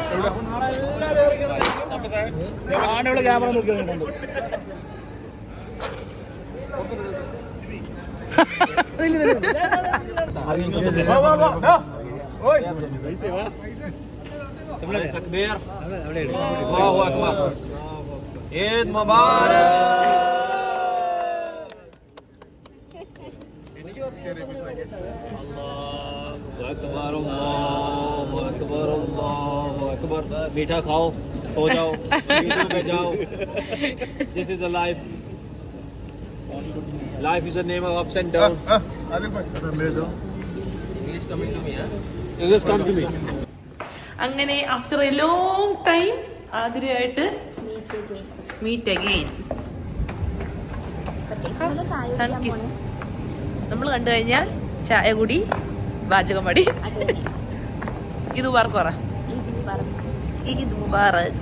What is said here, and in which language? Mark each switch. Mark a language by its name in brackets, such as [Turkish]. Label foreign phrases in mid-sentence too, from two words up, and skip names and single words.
[Malayalam] ക്യാമറ നോക്കിയിട്ടുണ്ട്. [Arabic] تكبير الله أكبر عيد مبارك الله أكبر الله أكبر [Hindi] मीठा खाओ, सो जाओ, वीडियो पे जाओ. [English] This is the life. Life is a name of ups and downs. English coming to me, huh? English come to me. അങ്ങനെ after a long time ആതിരയായിട്ട് meet again. [Malayalam] സൺ കിസ് നമ്മൾ കണ്ടു കഴിഞ്ഞാൽ ചായ കുടി, പാചകം മടി. ഇത് മുബാറക്ക് പറ. ഈദ് മുബാറക്.